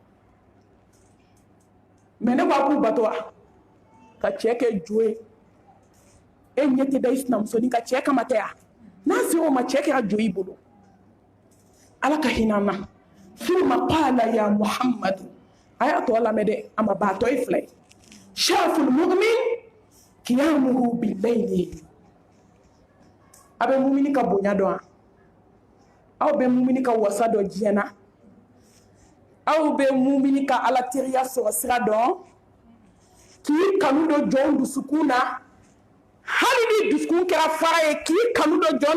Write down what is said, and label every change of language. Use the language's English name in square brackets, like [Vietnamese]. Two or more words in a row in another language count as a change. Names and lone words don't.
[Bambara] mais ne ko a k'u bato wa ka cɛ kɛ jo ye e ɲɛ tɛ da i sinamusonin ka cɛ kama tɛ ya n'a sera o ma cɛ kɛra jo i bolo Ala ka hinɛ an na [Arabic] ثم قال يا محمد [Bambara] a y'a tɔ lamɛn dɛ a ma ban a tɔ ye 2 ye [Arabic] شرف المؤمن قيامه بالليل [Bambara] a bɛ mumini ka bonya dɔn wa aw bɛ mumini ka wasa dɔn diɲɛ na aw bɛ mumini ka Ala teriya sɔrɔ sira dɔn k'i kanu dɔ jɔn dusukun na hali ni dusukun kɛra fara ye k'i kanu dɔ jɔn